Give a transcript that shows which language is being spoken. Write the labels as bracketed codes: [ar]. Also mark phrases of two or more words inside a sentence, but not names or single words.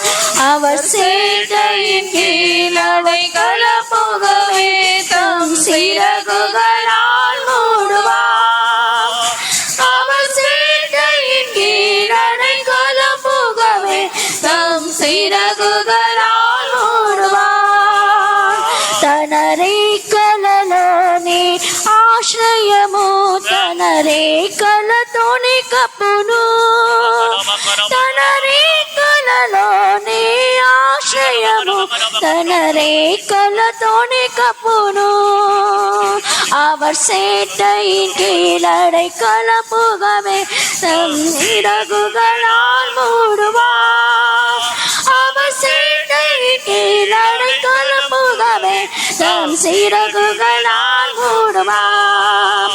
[ta] அவர் சேட்டையின் கீழ் அடைக்கலம் புகவே தம் சிறகுகளால் மூடுவார். அவர் சேட்டையின் கீழ் அடைக்கலம் புகவே தம் சிறகுகளால் மூடுவார். [te] తన రేఖలలోని ఆశ్రయము, తన రేఖలతోని కప్పును. తన రేఖలలోని ఆశ్రయము, తన రేఖలతోని కప్పును. [ta] அவர் சேட்டையின் கீழ் அடைக்கலம் புகவே தம் சிறகுகளால் மூடுவார். அவர் சேட்டையின் கீழ் அடைக்கலம் புகவே தம் சிறகுகளால் மூடுவார்.